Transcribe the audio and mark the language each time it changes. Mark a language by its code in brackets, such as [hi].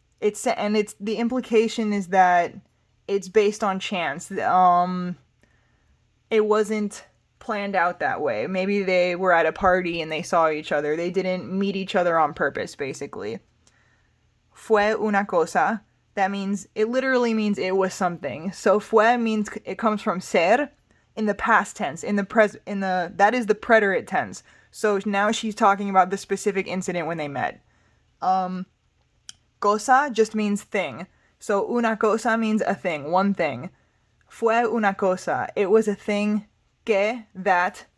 [en] It's the implication is that it's based on chance. It wasn't planned out that way. Maybe they were at a party and they saw each other. They didn't meet each other on purpose, basically. [es] Fue una cosa. [en] That means, it literally means it was something. So fue means it comes from ser in the past tense. That is the preterite tense. So now she's talking about the specific incident when they met. Cosa just means thing. So una cosa means a thing, one thing. [es] Fue una cosa. [en] It was a thing que, that.